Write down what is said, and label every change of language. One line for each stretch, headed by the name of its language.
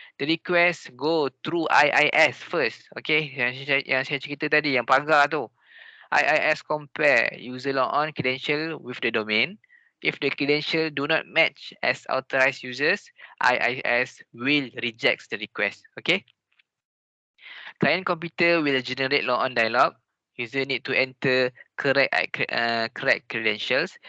English: The request go through IIS first.
Malay: Okay, yang saya cerita tadi, yang pagar tu.
English: IIS compare user logon credential with the domain. If the credential do not match as authorized users, IIS will reject the request. Okay. Client computer will generate logon dialog. User need to enter correct credentials.